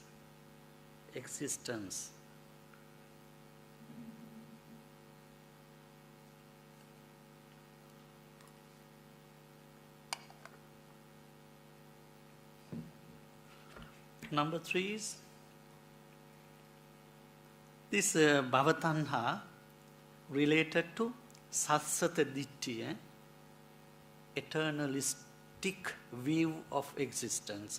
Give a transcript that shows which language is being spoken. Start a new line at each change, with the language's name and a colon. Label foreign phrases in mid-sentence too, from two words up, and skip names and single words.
English: Existence. Number three is this bhavatanha related to
Pali: satsata ditthi,
English: eternalistic view of existence.